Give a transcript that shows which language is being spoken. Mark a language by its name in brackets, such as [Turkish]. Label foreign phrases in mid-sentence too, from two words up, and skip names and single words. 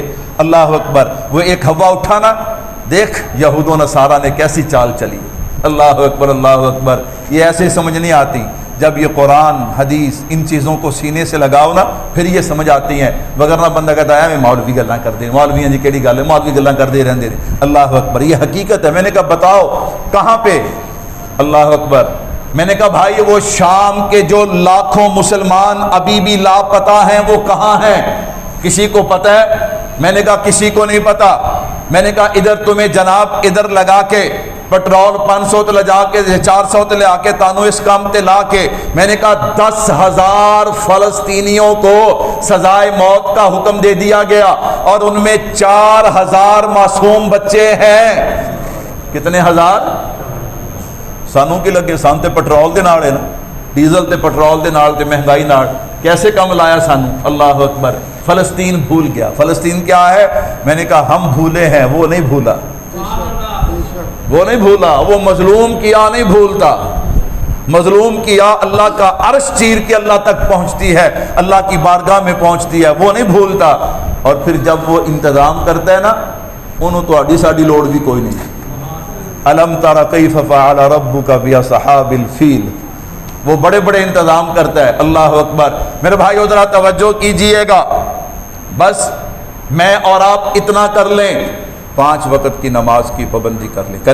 [Arabic] اللہ اکبر۔ [Urdu] وہ ایک ہوا اٹھا نا، دیکھ یہود و نصارہ نے کیسی چال چلی۔ [Arabic] اللہ اکبر اللہ اکبر۔ [Urdu] یہ ایسے سمجھ نہیں آتی، جب یہ قرآن حدیث ان چیزوں کو سینے سے لگاؤ نا پھر یہ سمجھ آتی ہیں، وگرنہ بندہ کہتا ہے [Punjabi] میں مولوی گلاں کر دے، مولویاں جی کیڑی گل ہے، مولوی گلاں کر دے رہندے نے۔ [Arabic] اللہ اکبر۔ [Urdu] یہ حقیقت ہے۔ میں نے کہا بتاؤ کہاں پہ؟ [Arabic] اللہ اکبر۔ [Urdu] میں نے کہا بھائی وہ شام کے جو لاکھوں مسلمان ابھی بھی لاپتہ ہیں وہ کہاں ہیں؟ کسی کو پتہ ہے؟ میں نے کہا کسی کو نہیں پتا. میں نے کہا ادھر تمہیں جناب ادھر لگا کے [Punjabi] پٹرول 500 تے لے جا کے 400 تے لے آ کے تانوں اس کام تے لا کے [Urdu] میں نے کہا 10,000 فلسطینیوں کو سزائے موت کا حکم دے دیا گیا اور ان میں 4,000 معصوم بچے ہیں. کتنے ہزار؟ [Punjabi] سانوں کی لگے سان تے پٹرول دے نال ہے نا, ڈیزل تے پٹرول دے نال تے مہنگائی نال کیسے کم لایا سانوں. [Arabic] اللہ اکبر. [Urdu] فلسطین بھول گیا. فلسطین کیا ہے؟ میں نے کہا ہم بھولے ہیں, وہ نہیں بھولا. وہ نہیں بھولا, وہ مظلوم کیا نہیں بھولتا. مظلوم کیا اللہ کا عرش چیر کے اللہ تک پہنچتی ہے, اللہ کی بارگاہ میں پہنچتی ہے, وہ نہیں بھولتا. اور پھر جب وہ انتظام کرتا ہے نا, [Punjabi] انہوں تو اڈی ساڈی لوڑ بھی کوئی نہیں. [Arabic] الم تر کیف فعل ربک باصحاب الفیل, [Urdu] وہ بڑے بڑے انتظام کرتا ہے. [Arabic] اللہ اکبر. [Urdu] میرے بھائیو ذرا توجہ کیجئے گا, بس میں اور آپ اتنا کر لیں, 5 وقت کی نماز کی پابندی کر لیں.